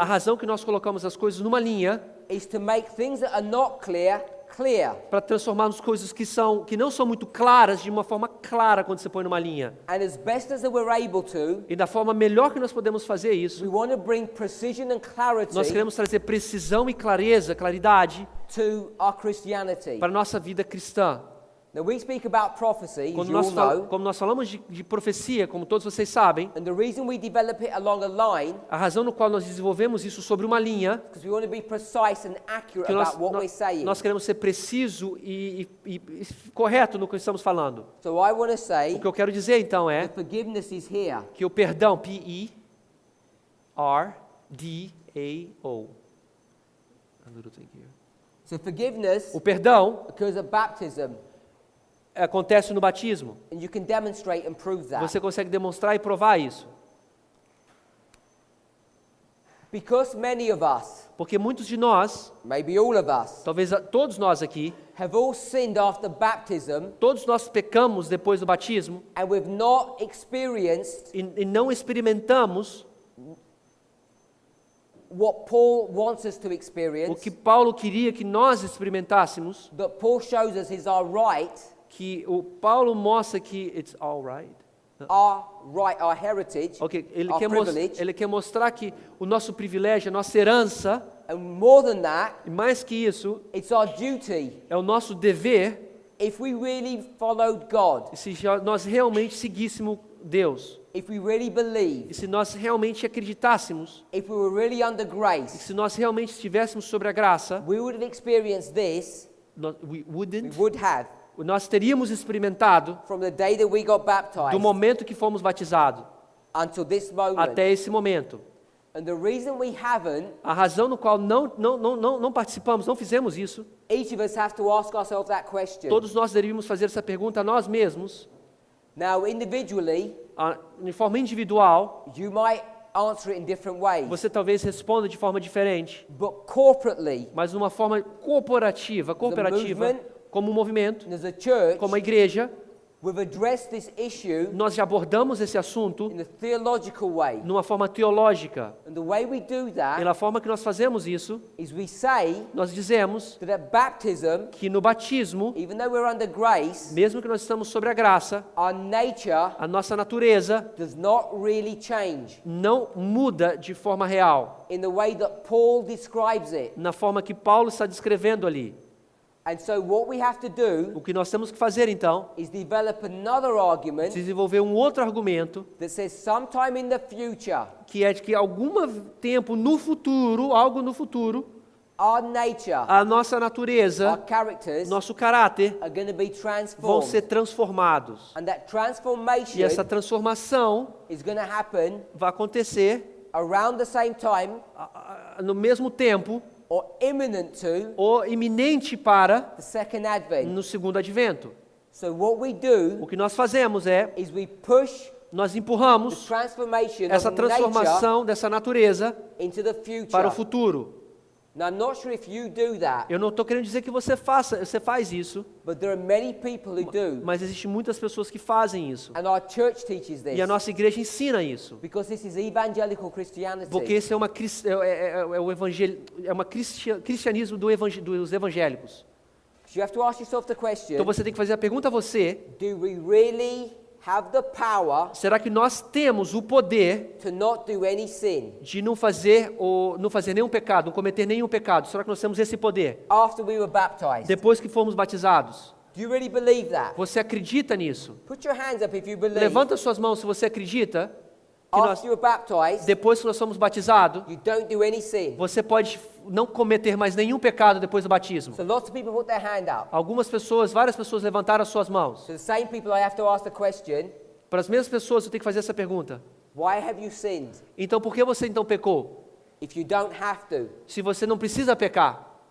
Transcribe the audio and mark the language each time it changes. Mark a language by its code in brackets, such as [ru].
[pt] a razão que nós colocamos as coisas numa linha [en] is to make things that are not clear, clear. [pt] para transformarmos coisas que não são muito claras de uma forma clara quando você põe numa linha. [en] And as best as we're able to, [pt] E da forma melhor que nós podemos fazer [en] we [pt] isso, [en] want to bring precision and clarity [pt] nós queremos trazer precisão e clareza, claridade [en] to our Christianity. [pt] para a nossa vida cristã. [en] Now we speak about prophecy, as [pt] Quando [en] you all know, [pt] como nós falamos de profecia, como todos vocês sabem, [en] and the reason we develop it along a line [pt] a razão no qual nós desenvolvemos isso sobre uma linha, [en] is because we want to be precise and accurate [pt] que nós, [en] about what we're saying. [pt] nós queremos ser preciso e correto no que estamos falando. [en] So I want to say [pt] O que eu quero dizer então é [en] that forgiveness is here. [pt] que o perdão, P-E-R-D-A-O. [en] A little thing here. So forgiveness [pt] O perdão [en] occurs at baptism, [pt] acontece no batismo. [en] and you can demonstrate and prove that. [pt] Você consegue demonstrar e provar isso. [en] Because many of us, [pt] Porque muitos de nós, [en] maybe all of us, [pt] talvez todos nós aqui, [en] have all sinned after baptism, [pt] todos nós pecamos depois do batismo [en] and we've not experienced [pt] e não experimentamos [en] what Paul wants us to [pt] o [en] experience, [pt] que Paulo queria que nós experimentássemos, [en] that Paul shows us is our right, [pt] que o Paulo mostra que [en] it's all right. our heritage, Ok, our privilege, [pt] ele quer mostrar que o nosso privilégio, a nossa herança, [en] and more than that, [pt] e mais que isso, [en] it's our duty. [pt] é o nosso dever, [en] If we really followed God, [pt] se nós realmente seguíssemos Deus, [en] if we really believed, [pt] e se nós realmente acreditássemos, [en] if we were really under [pt] e [en] grace, [pt] se nós realmente estivéssemos sobre a graça, [en] we would have experienced this we we wouldn't, would have [pt] nós teríamos experimentado [en] from the day that we got [pt] do [en] baptized [pt] momento que fomos batizados [en] until this moment. [pt] até esse momento. [en] And the reason we haven't, [pt] A razão no qual não participamos, não fizemos isso, [en] each of us have to ask ourselves that question. [pt] todos nós deveríamos fazer essa pergunta a nós mesmos, [en] Now, individually, [pt] de forma individual. [en] you might answer it in different ways, [pt] Você talvez responda de forma diferente, [en] but corporately, [pt] mas de uma forma cooperativa, [en] movement, [pt] como um movimento, [en] as a church, [pt] como a igreja, [en] we've addressed this issue [pt] nós já abordamos esse assunto [en] in a theological way. [pt] numa forma teológica. [en] And the way we do [pt] E [en] that [pt] na forma que nós fazemos isso, [en] is we say [pt] nós dizemos [en] that at baptism, [pt] que no batismo, [en] even though we're under grace, [pt] mesmo que nós estamos sobre a graça, [en] our nature [pt] a nossa natureza [en] does not really change [pt] não muda de forma real, [en] in the way that Paul describes it. [pt] na forma que Paulo está descrevendo ali. [en] And so what we have to do [pt] O que nós temos que fazer então, [en] is develop another argument [pt] desenvolver um outro argumento, [en] that says sometime in the future, [pt] que é de que algum tempo no futuro, algo no futuro, [en] our nature, [pt] a nossa natureza, [en] our characters [pt] nosso caráter [en] are going to be [pt] vão [en] transformed. [pt] ser transformados. [en] And that [pt] E [en] transformation [pt] essa transformação [en] is going to happen [pt] vai acontecer [en] around the same time [pt] no mesmo tempo [en] or imminent to [pt] ou iminente para [en] the second advent. [pt] no segundo advento. [en] So what we do [pt] O que nós fazemos é, [en] is we push [pt] nós [en] the [pt] empurramos [en] transformation [pt] essa [en] of nature [pt] transformação dessa natureza [en] into the future. [pt] para o futuro. [en] Now, I'm not sure if you do that, [pt] Eu não estou querendo dizer que você faz isso, [en] but there are many people who do. [pt] mas existem muitas pessoas que fazem isso. [en] And our church teaches [pt] E a [en] this [pt] nossa igreja ensina isso. [en] because this is evangelical Christianity. [pt] Porque esse é uma cristianismo dos evangélicos. [en] So you have to ask yourself the question, [pt] Então você tem que fazer a pergunta a você: [en] do we really have the power [pt] será que nós temos o poder [en] to not do any sin [pt] de não fazer nenhum pecado, não cometer nenhum pecado? Será que nós temos esse poder [en] after we were baptized? [pt] depois que fomos batizados? [en] Do you really believe that? [pt] Você acredita nisso? [en] Put your hands up if you believe. [pt] Levanta suas mãos se você acredita que nós, [en] After you were baptized, [pt] depois que nós somos batizados, [en] you don't do any sin. [pt] você pode não cometer mais nenhum pecado depois do batismo. [en] So lots of people put their hand up. [pt] Várias pessoas levantaram as suas mãos. [en] So the same people I have to ask the question, [pt] Para as mesmas pessoas eu tenho que fazer essa pergunta. [en] why have you sinned [pt] Então por que você então pecou? [en] if you don't have to? [pt] Se você não precisa pecar.